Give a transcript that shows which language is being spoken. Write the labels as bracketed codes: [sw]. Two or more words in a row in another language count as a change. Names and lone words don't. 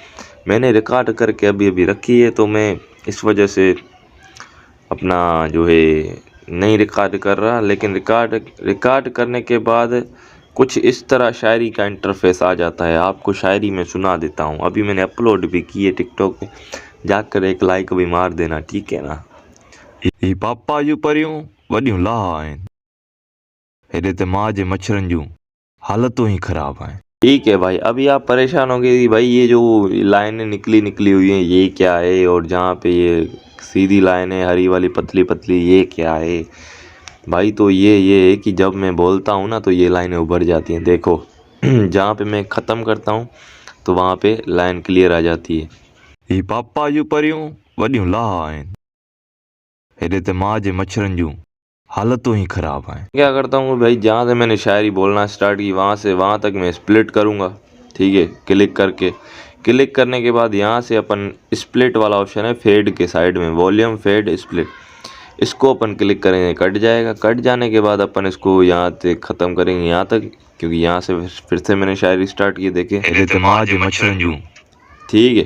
[ur] میں نے ریکارڈ کر کے ابھی رکھی ہے، تو میں اس وجہ سے اپنا جو ہے نہیں ریکارڈ کر رہا، لیکن ریکارڈ کرنے کے بعد کچھ اس طرح شاعری کا انٹرفیس آ جاتا ہے. آپ کو شاعری میں سنا دیتا ہوں۔ ابھی میں نے اپلوڈ بھی کی ہے ٹک ٹاک پہ، جا کر ایک لائک بھی مار دینا، ٹھیک ہے نا. [sd] ही पापा जूं परियूं वॾियूं लाहा आहिनि, हेॾे त मां जे मच्छरनि जूं हालतूं ही ख़राब आहिनि। [ur] ٹھیک ہے بھائی، ابھی آپ پریشان ہوں گے کہ بھائی یہ جو لائنیں نکلی ہوئی ہیں یہ کیا ہے، اور جہاں پہ یہ سیدھی لائنیں ہری والی پتلی پتلی یہ کیا ہے بھائی. تو یہ ہے کہ جب میں بولتا ہوں نا تو یہ لائنیں ابھر جاتی ہیں، دیکھو جہاں پہ میں ختم کرتا ہوں تو وہاں پہ [en] line clear [ur] آ جاتی ہے. [sd] ही पापा जूं परियूं वॾियूं लाहा आहिनि, हेॾे त मां जे मच्छरनि जूं हालतूं ही ख़राब आहिनि। [ur] کیا کرتا ہوں بھائی، جہاں سے میں نے شاعری بولنا اسٹارٹ کی وہاں سے وہاں تک میں اسپلٹ کروں گا، ٹھیک ہے. کلک کرنے کے بعد یہاں سے اپن اسپلٹ والا آپشن ہے فیڈ کے سائیڈ میں, [en] volume fade split, [ur] اس کو اپن کلک کریں گے، کٹ جائے گا. کٹ جانے کے بعد اپن اس کو یہاں سے ختم کریں گے یہاں تک، کیونکہ یہاں سے پھر سے میں نے شاعری اسٹارٹ کی، دیکھے ٹھیک ہے.